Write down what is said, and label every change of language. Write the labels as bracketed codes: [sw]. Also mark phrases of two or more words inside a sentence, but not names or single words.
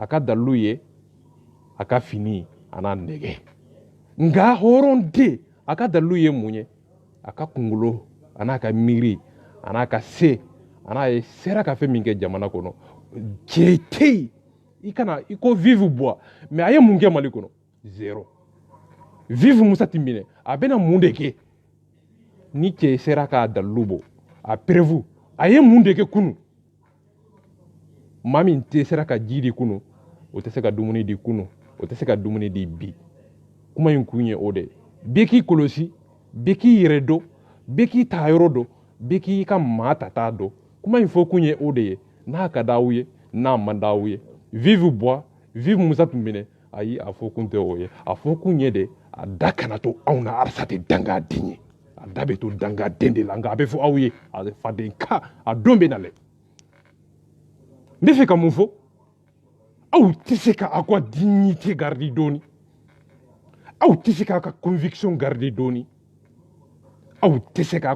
[bm] ka dalilu ye a ka fini a n'a nɛgɛ nka hɔrɔn tɛ a ka dalilu ye mun ye a ka kunkolo a n'a ka miiri a n'a ka se a n'a ye sera ka fɛn min kɛ jamana kɔnɔ cɛ tɛ yen i ko vivre Bois mais a ye mun kɛ Mali kɔnɔ zéro vivre Musa Timbine a bɛna mun de kɛ ni cɛ sera k'a dalilu bɔ a prévu a ye mun de kɛ kunu maa min tɛ sera ka ji di kunu o tɛ se ka dumuni di kunu o tɛ se ka dumuni di bi kuma in kun ye o de bɛɛ k'i kɔlɔsi bɛɛ k'i yɛrɛ dɔn bɛɛ k'i ta yɔrɔ dɔn bɛɛ k'i ka maa ta dɔn kuma in fɔ kun ye o de ye n'a ka d'aw ye n'a man d'aw ye vivre Bois vivre Musa Timbine ayi a fɔ kun tɛ o ye a fɔ kun ye de a da kana to anw na Alasa tɛ dangaden ye a da bɛ to dangaden de la nka a bɛ fɔ aw ye a faden ka a don bɛ nalen n bɛ fɛ ka mun fɔ aw tɛ se ka aw ka [fr] dignité garder [bm] dɔɔni aw tɛ se k'aw ka [fr] conviction garder [bm] dɔɔni aw tɛ se k'a